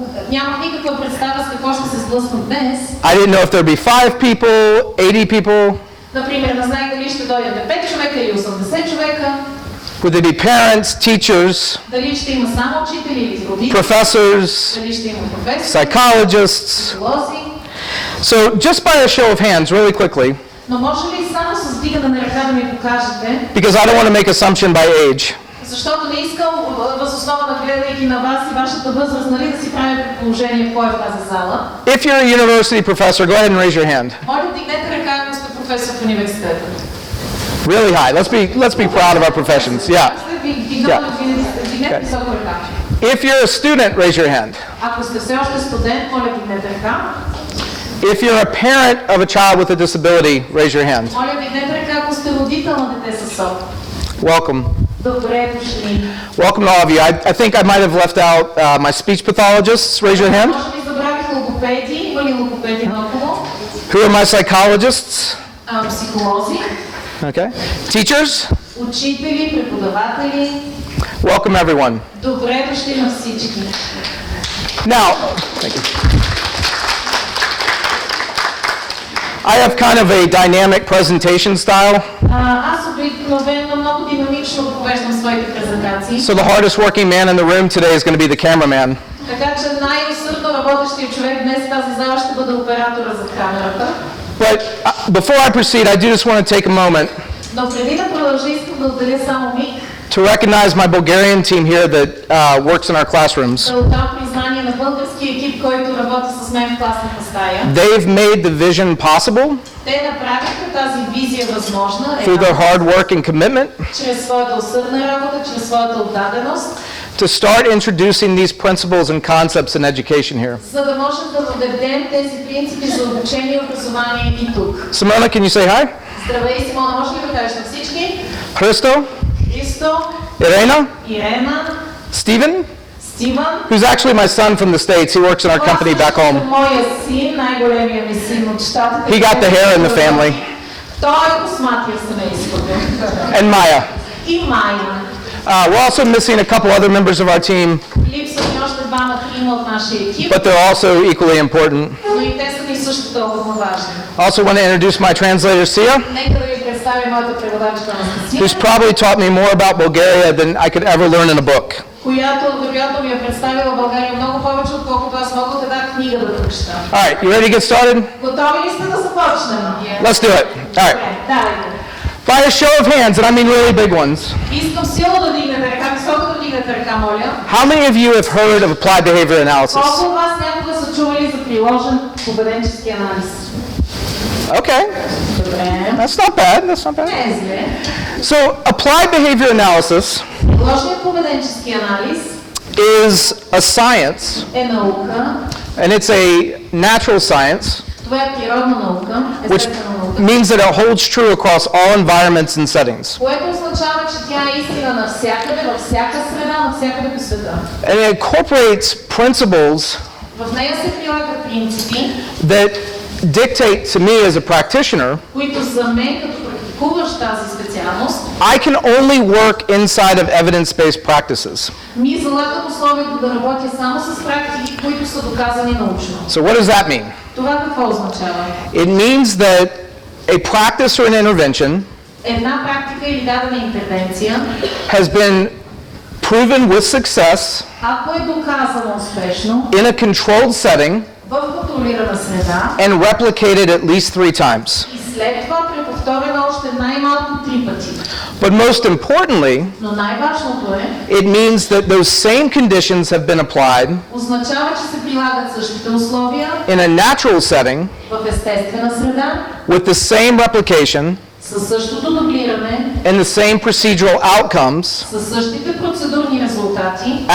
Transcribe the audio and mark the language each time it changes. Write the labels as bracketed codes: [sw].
[bg] нямам никаква представа с какво ще се сблъскам днес. [en] I didn't know if there'd be 5 people, 80 people. [bg] Например, не знаех дали ще дойдат 5 човека или 80 човека. [en] Would there be parents, teachers, [bg] Дали ще има само учители или родители. [en] professors, [bg] Дали ще има професори, [en] psychologists? [bg] психолози. [en] So, just by a show of hands, really quickly, [bg] Но може ли само с вдигане на ръка да ми покажете? [en] because I don't want to make assumption by age. [bg] Защото не искам въз основа на гледайки на вас и вашата възраст, нали, да си правя предположение кой е в тази зала. [en] If you're a university professor, go ahead and raise your hand. [bg] Моля, вдигнете ръка, ако сте професор в университета. [en] Really high. Let's be proud of our professions. Yeah. [bg] Вдигнете високо ръка. [en] If you're a student, raise your hand. [bg] Ако сте все още студент, моля, вдигнете ръка. [en] If you're a parent of a child with a disability, raise your hand. [bg] Моля, вдигнете ръка, ако сте родител на дете с СОП. [en] Welcome. [bg] Добре дошли. [en] Welcome to all of you. I think I might have left out my speech pathologists. Raise your hand. [bg] Може би забравих логопеди. Има ли логопеди наоколо? [en] Who are my psychologists? [bg] Психолози. [en] Okay. Teachers? [bg] Учители, преподаватели. [en] Welcome everyone. [bg] Добре дошли на всички. [en] Now, thank you. I have kind of a dynamic presentation style. [bg] Аз обикновено много динамично провеждам своите презентации. [en] So the hardest working man in the room today is going to be the cameraman. [bg] Така че най-усърдно работещият човек днес в тази зала ще бъде оператора за камерата. [en] But before I proceed, I do just want to take a moment [bg] Но преди да продължа, искам да отделя само миг. [en] to recognize my Bulgarian team here that works in our classrooms. [bg] Да отдам признание на българския екип, който работи с мен в класната стая. [en] They've made the vision possible [bg] Те направиха тази визия възможна [en] through their hard work and commitment [bg] чрез своята усърдна работа, чрез своята отдаденост, [en] to start introducing these principles and concepts in education here. [bg] за да можем да въведем тези принципи за обучение и образование и тук. [en] Simona, can you say hi? [bg] Здравей, Симона, може ли да кажеш на всички? [en] Христо? [bg] Христо, [en] Irena? [bg] Ирена, [en] Steven? [bg] Стивън. [en] Who's actually my son from the States. He works in our company back home. [bg] Моя син, най-големия ми син от щатите. [en] He got the hair in the family. [bg] Той е косматия в семейството. [en] And Maya. [bg] И Майя. [en] We're also missing a couple other members of our team, [bg] Липсват ни още двама-трима от нашия екип, [en] but they're also equally important. [bg] но и те са ни също толкова важни. [en] I also want to introduce my translator, Sia, [bg] Нека да ви представя моята преводачка на [en] who's probably taught me more about Bulgaria than I could ever learn in a book. [bg] която вероятно ми е представила България много повече, отколкото аз мога да дам книга да прочета. [en] All right, you ready to get started? [bg] Готови ли сте да започнем? [en] Let's do it. All right. [bg] Добре, давайте. [en] By a show of hands, and I mean really big ones, [bg] Искам силно да дигнете ръка, високо да дигнете ръка, моля. [en] how many of you have heard of applied behavior analysis? [bg] Колко от вас някога са чували за приложен поведенчески анализ? [en] Okay, [bg] Добре. [en] that's not bad. That's not bad. [bg] Не е зле. [en] So, applied behavior analysis [bg] Приложният поведенчески анализ [en] is a science, [bg] е наука. [en] and it's a natural science, [bg] Това е природна наука, [en] which [bg] естествена наука, [en] means that it holds true across all environments and settings. [bg] което означава, че тя е истина навсякъде, във всяка среда, навсякъде по света. [en] And it incorporates principles [bg] В нея се прилагат принципи, [en] that dictate to me as a practitioner, [bg] които за мен, като практикуващ тази специалност, [en] I can only work inside of evidence-based practices. [bg] ми залагат условието да работя само с практики, които са доказани научно. [en] So what does that mean? [bg] Това какво означава? [en] It means that a practice or an intervention [bg] Една практика или дадена интервенция, [en] has been proven with success [bg] ако е доказана успешно [en] in a controlled setting [bg] в контролирана среда [en] and replicated at least 3 times. [bg] и след това преповторена още най-малко 3 пъти. [en] But most importantly, [bg] Но най-важното е, [en] it means that those same conditions have been applied [bg] означава, че се прилагат същите условия [en] in a natural setting [bg] в естествена среда, [en] with the same replication [bg] със същото дублиране, [en] and the same procedural outcomes [bg] със същите процедурни резултати,